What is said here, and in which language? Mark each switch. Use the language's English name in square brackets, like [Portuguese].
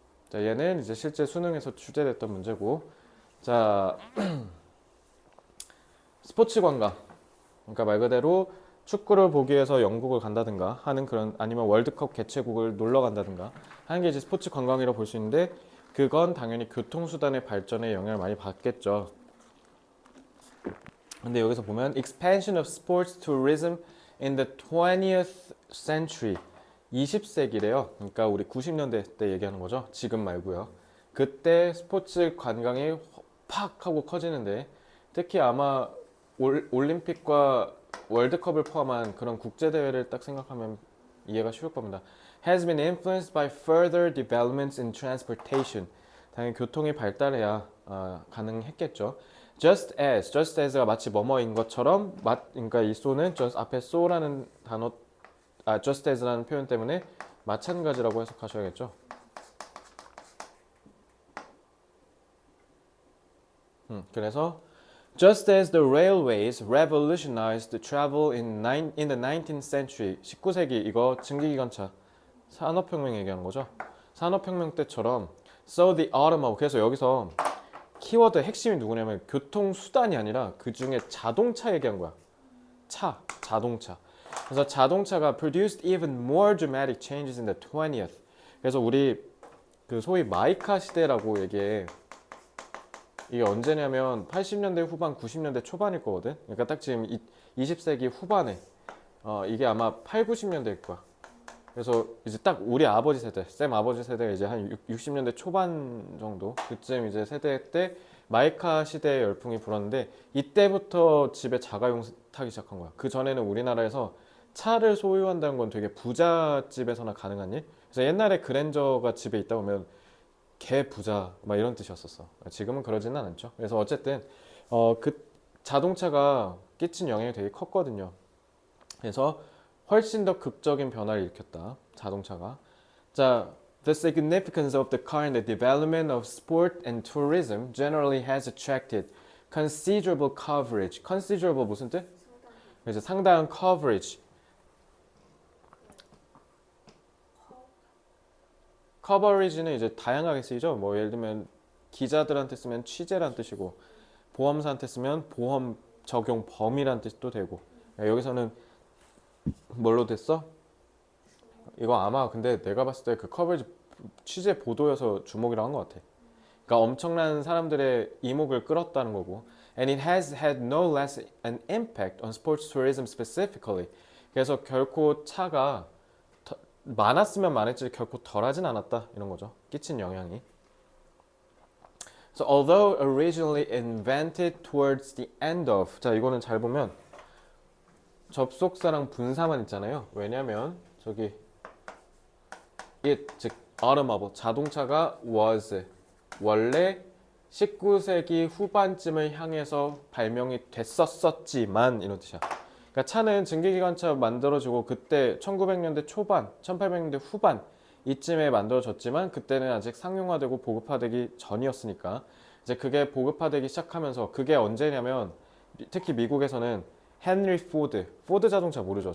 [Korean] 자, 얘는 이제 실제 수능에서 출제됐던 문제고, 자, 스포츠 관광. 그러니까 말 그대로 축구를 보기 위해서 영국을 간다든가 하는 그런, 아니면 월드컵 개최국을 놀러 간다든가 하는 게 이제 스포츠 관광이라고 볼 수 있는데, 그건 당연히 교통수단의 발전에 영향을 많이 받겠죠. 근데 여기서 보면 [English] expansion of sports tourism in the 20th century, [Korean] 20세기래요. 그러니까 우리 90년대 때 얘기하는 거죠. 지금 말고요. 그때 스포츠 관광이 팍 하고 커지는데, 특히 아마 올림픽과 월드컵을 포함한 그런 국제대회를 딱 생각하면 이해가 쉬울 겁니다. [English] Has been influenced by further developments in transportation. [Korean] 당연히 교통이 발달해야 가능했겠죠. Just as가 마치 뭐뭐인 것처럼, 그러니까 이 so는 앞에 so라는 단어, just as라는 표현 때문에 마찬가지라고 해석하셔야겠죠. 그래서 [English] Just as the railways revolutionized travel in the 19th century, [Korean] 19세기 이거 증기기관차 산업혁명 얘기하는 거죠. 산업혁명 때처럼 [English] so the automobile, [Korean] 그래서 여기서 키워드 핵심이 누구냐면 교통수단이 아니라 그 중에 자동차 얘기한 거야. 자동차. 그래서 자동차가 [English] produced even more dramatic changes in the 20th. [Korean] 그래서 우리 그 소위 마이카 시대라고 얘기해. 이게 언제냐면 80년대 후반, 90년대 초반일 거거든. 그러니까 딱 지금 20세기 후반에 이게 아마 8, 90년대일 거야. 그래서 이제 딱 우리 아버지 세대, 쌤 아버지 세대가 이제 한 60년대 초반 정도 그쯤 이제 세대 때 마이카 시대의 열풍이 불었는데, 이때부터 집에 자가용 타기 시작한 거야. 그 전에는 우리나라에서 차를 소유한다는 건 되게 부잣집에서나 가능한 일. 그래서 옛날에 그랜저가 집에 있다 보면 개 부자 막 이런 뜻이었었어. 지금은 그러지는 않죠. 그래서 어쨌든 그 자동차가 끼친 영향이 되게 컸거든요. 그래서 훨씬 더 극적인 변화를 일으켰다, 자동차가. [English] 자, the significance of the car in the development of sport and tourism generally has attracted considerable coverage. [Korean] considerable 무슨 뜻? 그래서 상당한 coverage. coverage는 이제 다양하게 쓰이죠. 뭐 예를 들면 기자들한테 쓰면 취재란 뜻이고, 보험사한테 쓰면 보험 적용 범위란 뜻도 되고. 여기서는 뭘로 됐어? 이거 아마 근데 내가 봤을 때 그 커버리지 취재 보도여서 주목이라고 한 것 같아. 그러니까 엄청난 사람들의 이목을 끌었다는 거고. [English] And it has had no less an impact on sports tourism specifically. [Korean] 그래서 결코 차가 많았으면 많았지 결코 덜하진 않았다, 이런 거죠. 끼친 영향이. [English] So although originally invented towards the end of, [Korean] 자 이거는 잘 보면 접속사랑 분사만 있잖아요. 왜냐면 저기 it, 즉 automobile, 자동차가 was, 원래 19세기 후반쯤을 향해서 발명이 됐었지만, 이런 뜻이야. 그러니까 차는 증기기관차 만들어지고 그때 1900년대 초반, 1800년대 후반 이쯤에 만들어졌지만, 그때는 아직 상용화되고 보급화되기 전이었으니까 이제 그게 보급화되기 시작하면서, 그게 언제냐면 특히 미국에서는 헨리 포드 자동차 모르죠?